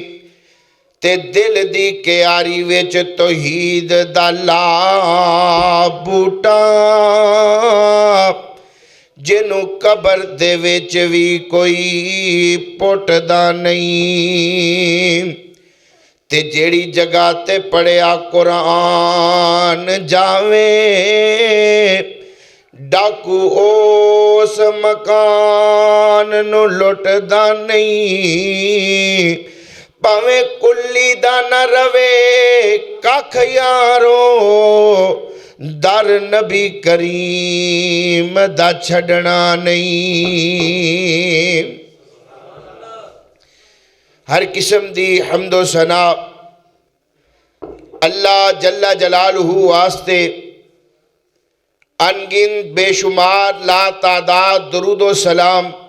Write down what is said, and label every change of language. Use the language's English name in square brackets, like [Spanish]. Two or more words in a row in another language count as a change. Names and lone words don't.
[Punjabi] تے دل دی کیاری وچ توحید دا لا بوٹا جنوں قبر دے وچ بھی کوئی پٹدا نہیں۔ تے جیڑی جگہ تے پڑھیا قرآن جاوے ڈاکو اس مکان نو لٹدا نہیں۔ ਭਾਵੇਂ ਕੁੱਲੀ ਦਾ ਨਾ ਰਵੇ ਕੱਖ ਯਾਰੋ, ਦਰ ਨਬੀ ਕਰੀਮ ਦਾ ਛੱਡਣਾ ਨਹੀਂ। ہر قسم دی حمد و ثنا اللہ جل جلالہ واسطے، انگنت بے شمار لا تعداد درود و سلام